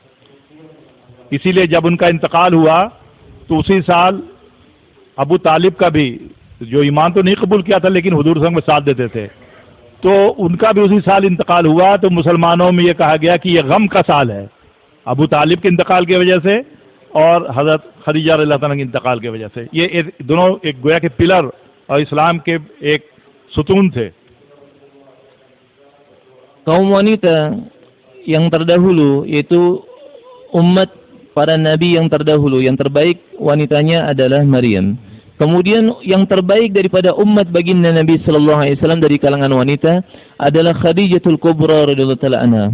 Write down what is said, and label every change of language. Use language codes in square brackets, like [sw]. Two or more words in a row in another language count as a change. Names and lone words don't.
[hi] इसीलिए जब उनका इंतकाल हुआ तो उसी साल अबू तालिब का भी, जो ईमान तो नहीं कबूल किया था लेकिन हुजूर संग में साथ देते थे, तो उनका भी उसी साल इंतकाल हुआ। तो मुसलमानों में ये कहा गया कि ये गम का साल है, अबू तालिब के इंतकाल की वजह से और हज़रत खदीजा [ar] رضي الله عنها [hi] के इंतकाल की वजह से। ये दोनों एक गोया के पिलर और इस्लाम के एक सुतून थे। [id] Kaum wanita yang terdahulu yaitu umat para nabi yang terdahulu, yang terbaik wanitanya adalah Maryam. Kemudian yang terbaik daripada umat baginda Nabi [ar] صلى الله عليه وسلم [id] dari kalangan wanita adalah Khadijatul Kubra [ar] رضي الله تعالى عنها.